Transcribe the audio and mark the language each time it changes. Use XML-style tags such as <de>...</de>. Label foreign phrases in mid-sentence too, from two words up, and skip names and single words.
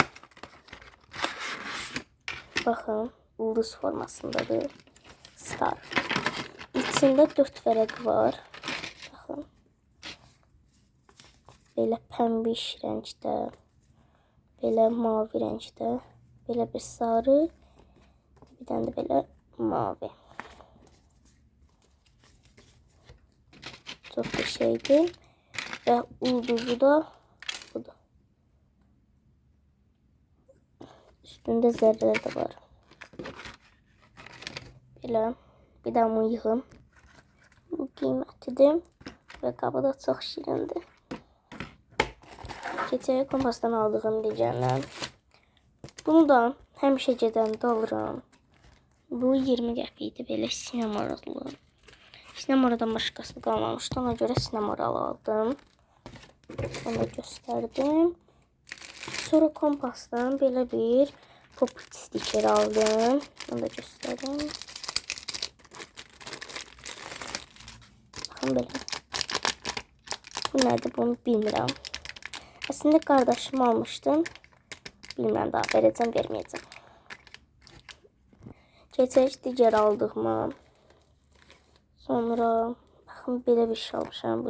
<az>Baxın, ulduz formasındadır. Star. İçində 4 vərəq var. Baxın. Belə pəmbiş rəngdə. Belə mavi rəngdə. Belə bir sarı. Bir dənə də belə mavi.</az> <tr>Çok bir şeydi.</tr> <az>Ve ulduzu da budur.</az> <tr>Üstünde zerreler de var. Böyle bir daha bunu yığım.</tr> <az>Bu qiymətlidir. Ve qabı da çok şirindir. Keçək kompasdan aldığım digərlər. Bunu da həmişə gedəndə alıram. Bu 20 qəpikdir. Belə sinemalı. Sinemoradan başqası qalmamışdı. Ona görə sinemoralı aldım. Onu göstərdim. Sonra kompasdan belə bir pop-it stiker aldım.</az> <tr>Onu da göstereyim. Bakın belə.</tr> <az>Bu nədir, bunu bilmirəm. Əslində qardaşım almışdım. Bilmirəm, daha verəcəm, verməyəcəm. Keçək digər aldığıma. Sonra baxın, belə bir şey almışam.</az>